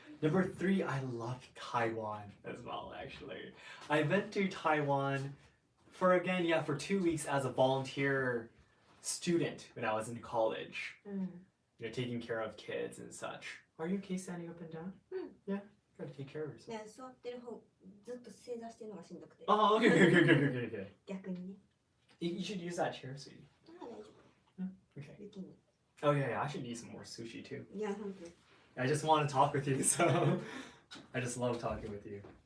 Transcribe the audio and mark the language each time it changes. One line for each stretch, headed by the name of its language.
English: Number 3, I love Taiwan as well, actually. I went to Taiwan for 2 weeks as a volunteer student when I was in college. Taking care of kids and such. Are you okay standing up and down? Yeah, gotta take care of yourself.
Japanese: ね、座ってる方ずっと正座してるのがしんどくて。
English: Oh, okay.
Japanese: 逆にね。
English: You should use that chair, sweetie.
Japanese: あ、大丈夫。
English: Okay.
Japanese: 雪に。
English: Oh yeah, I should eat some more sushi too.
Japanese: いや、本当に。
English: I just want to talk with you, so I just love talking with you.